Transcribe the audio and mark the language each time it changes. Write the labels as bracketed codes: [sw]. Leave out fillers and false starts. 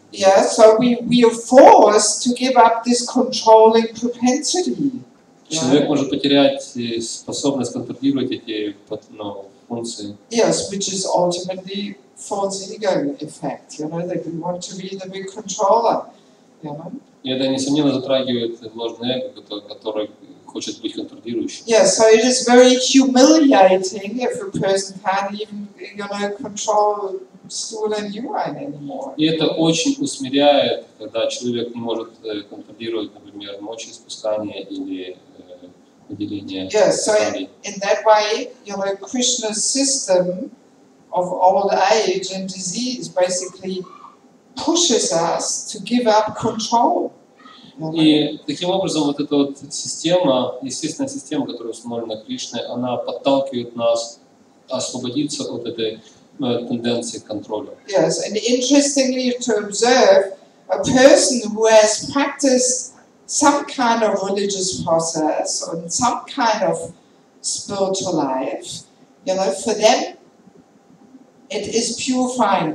[en] Yeah, so we are forced to give up this controlling propensity. [ru] Человек может потерять способность контролировать эти функции. [en] Yes, which is ultimately false ego effect. That we want to be the big controller. [ru] И это, несомненно, затрагивает ложное эго, который хочет быть контролирующим. [en] Yeah, so it is very humiliating if a person can't even, control stool and urine anymore. [ru] И это очень усмиряет, когда человек не может контролировать, например, мочеиспускание или выделение. [en] Yeah, so in that way, Krishna's system of old age and disease basically pushes us to give up control. [ru] И таким образом вот эта вот система, естественная система, которая установлена Кришной, она подталкивает нас освободиться от этой тенденции к контролю. [en] Yes, and interestingly to observe, a person who has practiced some kind of religious process or some kind of spiritual life, for them it is purifying.